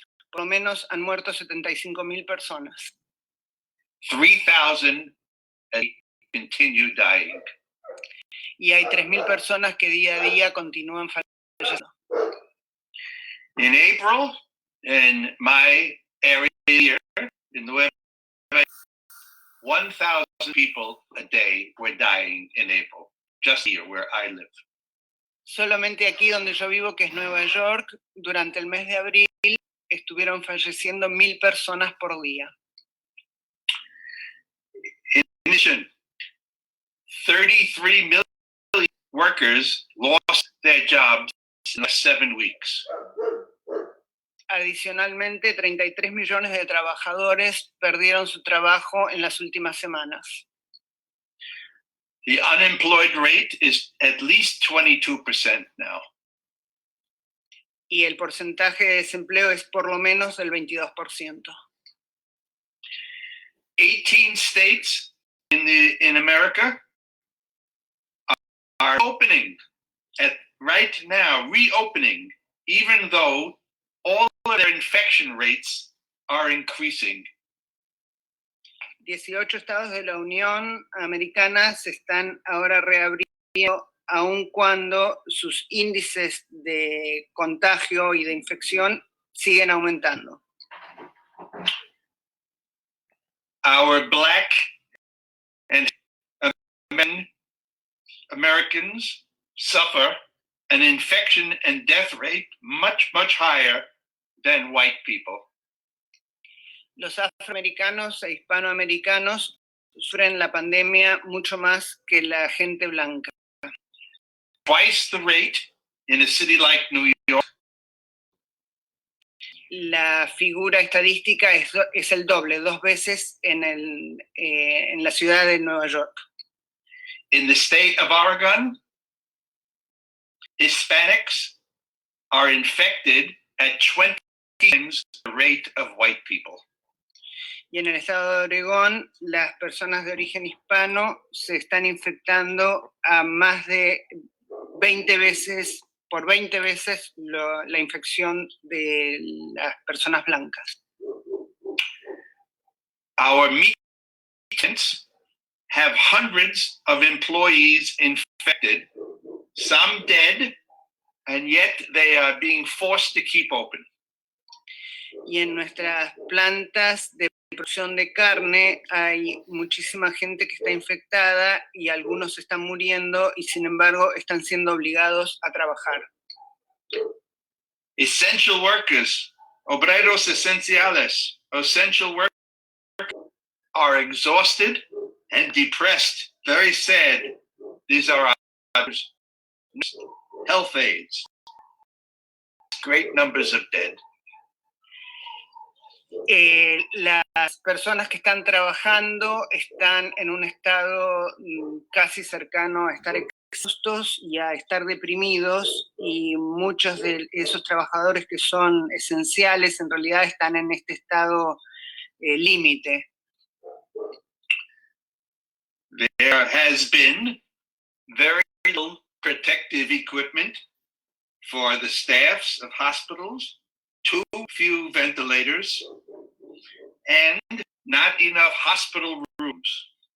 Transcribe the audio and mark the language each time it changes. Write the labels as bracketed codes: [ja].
[es] Por lo menos han muerto 75.000 personas. [en] 3,000 continue dying. [es] Y hay 3.000 personas que día a día continúan falleciendo. [en] In April, in my area here, in Nueva York, 1,000 people a day were dying in April, just here where I live. [es] Solamente aquí donde yo vivo, que es Nueva York, durante el mes de abril estuvieron falleciendo 1.000 personas por día. [en] In addition, 33 million workers lost their jobs in the last 7 weeks. [es] Adicionalmente, 33 millones de trabajadores perdieron su trabajo en las últimas semanas. [en] The unemployed rate is at least 22% now. [es] Y el porcentaje de desempleo es por lo menos del 22%. [en] 18 states in America are opening right now, reopening, even though all of their infection rates are increasing. [es] 18 estados de la Unión Americana se están ahora reabriendo, aun cuando sus índices de contagio y de infección siguen aumentando. [en] Our Black and Americans suffer an infection and death rate much, much higher than white people. [es] Los afroamericanos e hispanoamericanos sufren la pandemia mucho más que la gente blanca. [en] Twice the rate in a city like New York. [es] La figura estadística es el doble, 2 veces en la ciudad de Nueva York. [en] In the state of Oregon, Hispanics are infected at 20 times the rate of white people. [es] Y en el estado de Oregón, las personas de origen hispano se están infectando a más de 20 veces, por 20 veces la infección de las personas blancas. [en] Our meat tents have hundreds of employees infected, some dead, and yet they are being forced to keep open. [es] Y en nuestras plantas de producción de carne hay muchísima gente que está infectada y algunos están muriendo y sin embargo están siendo obligados a trabajar. [en] Essential workers, [es] obreros esenciales, [en] essential workers are exhausted and depressed, very sad. These are our health aides. Great numbers of dead. [es] Las personas que están trabajando están en un estado casi cercano a estar exhaustos y a estar deprimidos, y muchos de esos trabajadores que son esenciales en realidad están en este estado límite. [en] There has been very little protective equipment for the staffs of hospitals, too few ventilators, and not enough hospital rooms.